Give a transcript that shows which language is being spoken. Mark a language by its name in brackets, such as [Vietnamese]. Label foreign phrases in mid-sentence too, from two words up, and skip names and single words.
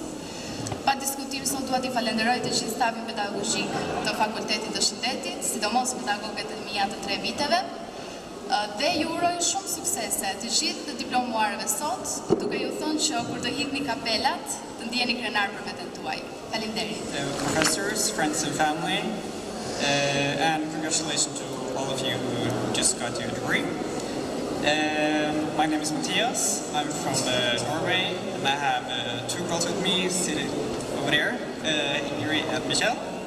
[Albanian] Pa diskutim, sot dua t'i falenderoj të gjithë stafin pedagogjik të fakultetit të shëndetit, sidomos pedagogët e mia të 3 viteve, dhe ju uroj shumë suksese të gjithë të diplomuarëve sot, duke ju thënë që kur të hidhni kapelat, të ndjeni krenar për veten tuaj. Faleminderit. [English] Professors, friends and family, and congratulations to all of you who just got your degree. My name is Matthias. I'm from Norway, and I have 2 girls with me sitting over there, Ingrid and Michelle.